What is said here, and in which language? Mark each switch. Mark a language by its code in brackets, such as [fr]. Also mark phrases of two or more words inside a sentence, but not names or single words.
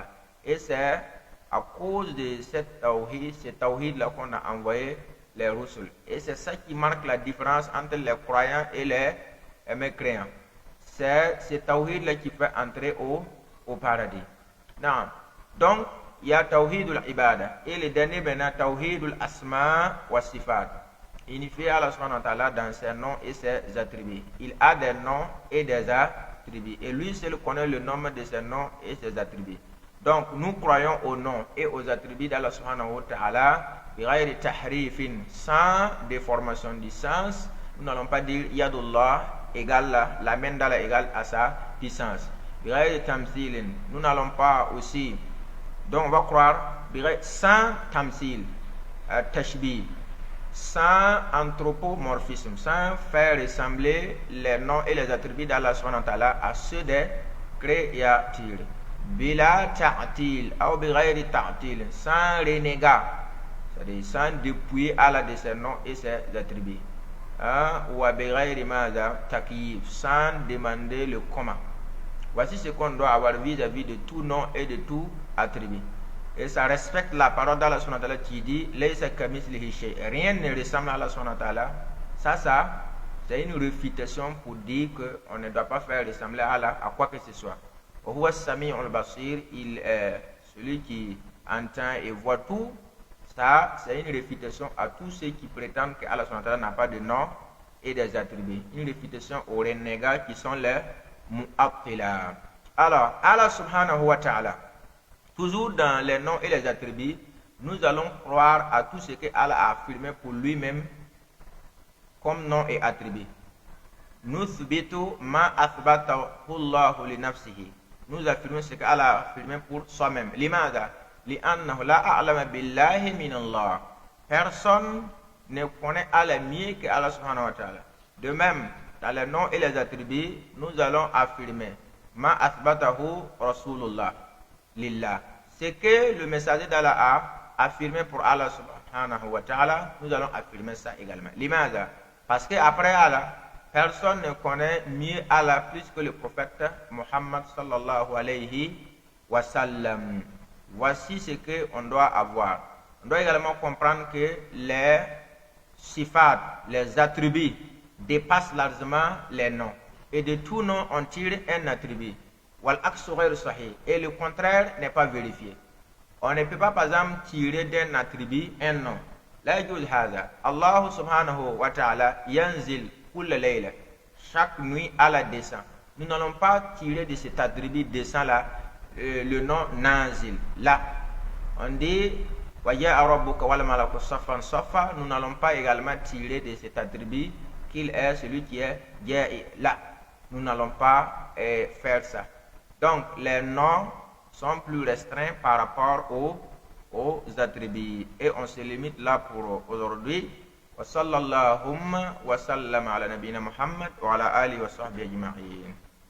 [fr] Et c'est à cause de cette tawhid-là qu'on a envoyé les rusul. Et c'est ça qui marque la différence entre les croyants et les mécréants. C'est ce tawhid-là qui fait entrer au paradis. Non. Donc, il y a [ar] توحيد العبادة. [fr] Et le dernier maintenant, [ar] توحيد الأسماء والصفات. [fr] unifier Allah [ar] سبحانه وتعالى [fr] dans ses noms et ses attributs. Il a des noms et des attributs. Et lui seul connaît le nombre de ses noms et ses attributs. Donc, nous croyons aux noms et aux attributs d'Allah [ar] سبحانه وتعالى, بغير تحريف, [fr] sans déformation du sens. Nous n'allons pas dire Yadullah égale la main d'Allah égale à sa puissance. [ar] بغير تمثيل, [fr] nous n'allons pas aussi, donc on va croire sans [ar] تمثيل تشبيه, [fr] sans anthropomorphisme, sans faire ressembler les noms et les attributs d'Allah [ar] سبحانه وتعالى [fr] à ceux des créatures. [ar] بلا تعطيل [fr] ou [ar] بغير تعطيل, [fr] sans renégat, c'est-à-dire sans dépouiller Allah de ses noms et ses attributs. [ar] Ou بغير ماذا تكييف, [fr] sans demander le comment. Voici ce qu'on doit avoir vis-à-vis de tout nom et de tout attribut. Et ça respecte la parole d'Allah [ar] سبحانه وتعالى [fr] qui dit [ar] ليس كمثله شيء. [fr] Rien ne ressemble à Allah [ar] سبحانه وتعالى. [fr] Ça, c'est une réfutation pour dire qu'on ne doit pas faire ressembler à Allah à quoi que ce soit. [ar] هو السميع البصير, [fr] il est celui qui entend et voit tout. Ça, c'est une réfutation à tous ceux qui prétendent que Allah [ar] سبحانه وتعالى [fr] n'a pas de nom et des attributs. Une réfutation aux renégats qui sont les mu'attila. Alors, Allah [ar] سبحانه وتعالى, [fr] toujours dans les noms et les attributs, nous allons croire à tout ce que Allah a affirmé pour lui-même comme nom et attribut. [ar] نثبت ما أثبته الله لنفسه. [fr] Nous affirmons ce qu'Allah a affirmé pour soi-même. [ar] Limadha? لأنه لا أعلم بالله من الله. [fr] Personne ne connaît Allah mieux que Allah [ar] سبحانه وتعالى. [fr] De même, dans les noms et les attributs, nous allons affirmer [ar] ما أثبته رسول الله لله. [fr] Ce que le messager d'Allah a affirmé pour Allah [ar] سبحانه وتعالى, [fr] nous allons affirmer ça également. [ar] Limadha? [fr] Parce qu'après Allah, personne ne connaît mieux Allah plus que le prophète Muhammad [ar] صلى الله عليه وسلم. [fr] Voici ce qu'on doit avoir. On doit également comprendre que les sifat, les attributs, dépassent largement les noms. Et de tout nom, on tire un attribut. [ar] والعكس غير صحيح. [fr] Et le contraire n'est pas vérifié. On ne peut pas, par exemple, tirer d'un attribut un nom. [ar] لا يجوز هذا. الله سبحانه وتعالى ينزل كل ليلة. [fr] Chaque nuit, Allah descend. Nous n'allons pas tirer de cet attribut descend là le nom nazil. Là, on dit [ar] وجاء ربك والملك صفا صفا. [fr] Nous n'allons pas également tirer de cet attribut qu'il est celui qui est ja'i. Là, nous n'allons pas faire ça. Donc, les noms sont plus restreints par rapport aux attributs. Et on se limite là pour aujourd'hui. [ar] وصلى الله وسلم على نبينا محمد وعلى آله وصحبه أجمعين.